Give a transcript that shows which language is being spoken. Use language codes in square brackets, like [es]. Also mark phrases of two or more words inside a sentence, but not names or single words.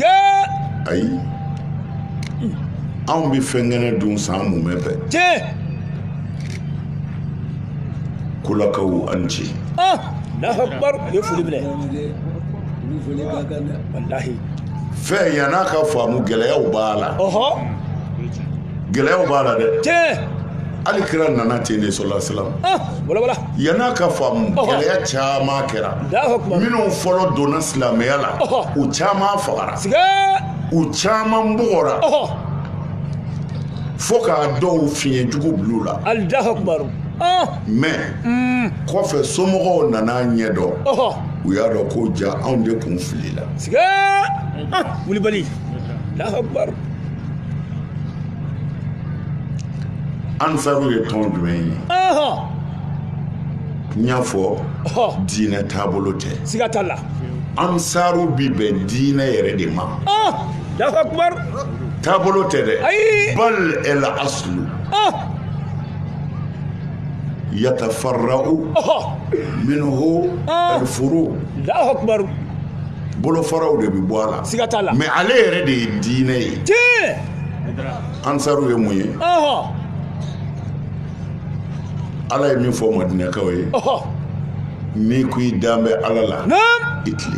[bm] ayi anw bɛ fɛn kɛnɛ dun san mun bɛ fɛ kulakaw an ci [ar] الله أكبر [bm] ye foli minɛ wallahi fɛn yan'a ka faamu gɛlɛyaw b'a la gɛlɛyaw b'a la dɛ hali kira nana ten de [ar] صلى الله عليه وسلم [bm] wala yan'a ka faamu gɛlɛya caman kɛra minnu fɔlɔ donna silamɛya la u caman fagara u caman bugɔra fo k'a dɔw fiɲɛ jugu bil'u la [ar] الله أكبر [bm] mais kɔfɛ somɔgɔw nana ɲɛ dɔn u y'a dɔn ko ja anw de kun filila [ar] wulibali الله أكبر [bm] ansaru ye tɔn jumɛn ye n y'a fɔ diinɛ taabolo tɛ siga t'a la ansaru bi bɛn diinɛ yɛrɛ de ma [ar] الله أكبر [bm] taabolo tɛ dɛ [ar] بل الأصل يتفرع منه الفروع الله أكبر [bm] bolofaraw de bi bɔ a la siga t'a la mais ale yɛrɛ de ye diinɛ ye ansaru ye mun ye ala ye min fɔ madinɛkaw ye n'i ko i dan bɛ ala la i tile